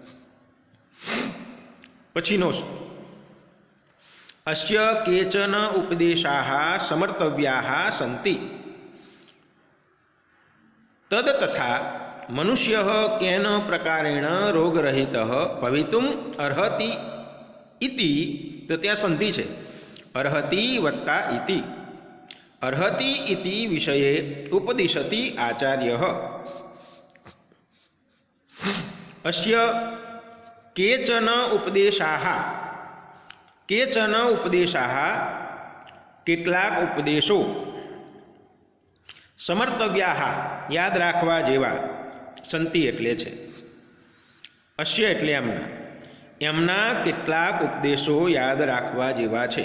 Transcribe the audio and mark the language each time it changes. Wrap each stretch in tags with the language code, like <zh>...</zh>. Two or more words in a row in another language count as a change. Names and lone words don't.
<sa>પછીનો अस्य केचन उपदेशाः समर्तव्याः संति तद तथा मनुष्यः केन प्रकारेण रोगरहितः भवितुम अर्हति इति,</sa> <gu>તો ત્યાં સંધિ છે.</gu> <sa>अर्हति वत्ता इति। अर्हति इति विषये उपदिशति आचार्यः। अस्य केचन उपदेशाः</sa> <gu>કેટલાક ઉપદેશો સમર્તવ્યાઃ યાદ રાખવા જેવા સંતિ એટલે છે, અશ્ય એટલે એમના કેટલાક ઉપદેશો યાદ રાખવા જેવા છે.</gu>